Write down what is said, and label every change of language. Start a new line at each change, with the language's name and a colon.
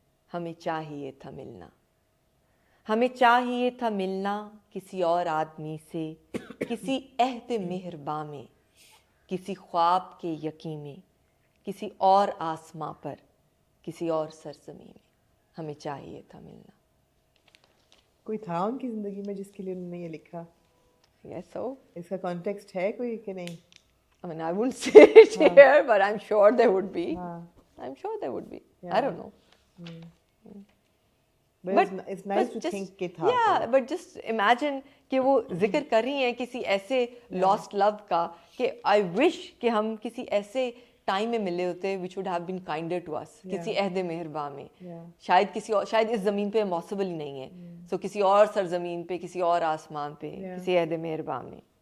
Urdu: ہمیں چاہیے تھا ملنا، ہمیں چاہیے تھا ملنا کسی اور آدمی سے، کسی عہد مہرباں میں، کسی خواب کے یقین میں، کسی اور آسماں پر، کسی اور سرزمین میں. ہمیں چاہیے تھا ملنا. کوئی تھا ان کی زندگی میں جس کے لیے انہوں نے یہ لکھا؟
English: Yes, so
Urdu: اس کا کانٹیکسٹ ہے کوئی کہ نہیں؟
English: I mean, I wouldn't say it here, but I'm sure there would be. I'm sure there would be. I don't know. But it's nice to think
Urdu: کہ تھا.
English: Yeah, but just imagine
Urdu: کہ وہ ذکر کر رہی ہیں کسی ایسے
English: lost love
Urdu: کا کہ
English: I wish
Urdu: کہ ہم کسی ایسے ٹائم میں ملے ہوتے
English: which would have been kinder to us.
Urdu: کسی عہد مہرباں میں. شاید کسی اور، شاید اس زمین پہ possible ہی نہیں ہے.
English: So
Urdu: کسی اور سرزمین پہ، کسی اور آسمان پہ، کسی عہد مہرباں میں.